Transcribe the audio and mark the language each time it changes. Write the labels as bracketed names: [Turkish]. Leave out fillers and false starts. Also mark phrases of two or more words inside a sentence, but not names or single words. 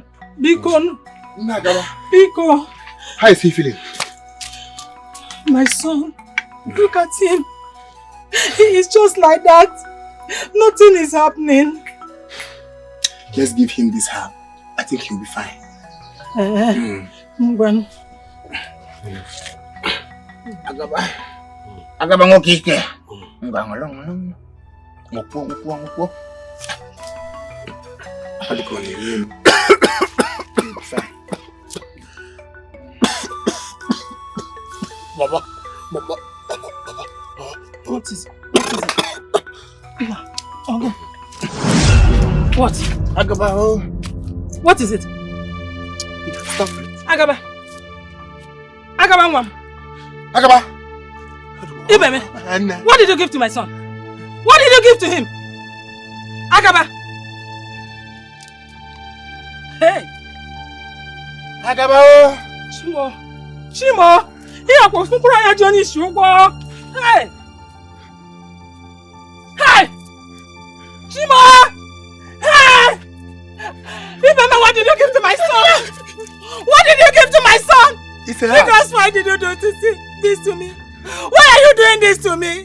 [English] Biko. Biko. How is he feeling? My son, look at him. He is just like that. Nothing is happening. Let's give him this herb. I think he'll be fine. Agaba. Agaba ngokike. Ngangolong. Ngopo. Baba. What is it? Okay. What? Agaba. What is it? Stop it. Agaba. Agaba. Agaba. Ibeme, what did you give to my son? What did you give to him? Agaba! Hey! Agaba! Chimo! Chimo! Here goes Mukura Johnny Sugar! Hey! Hey! Chimo! Hey! Remember, what did you give to my son? What did you give to my son? It's a Because why did you do this to me? Why are you doing this to me?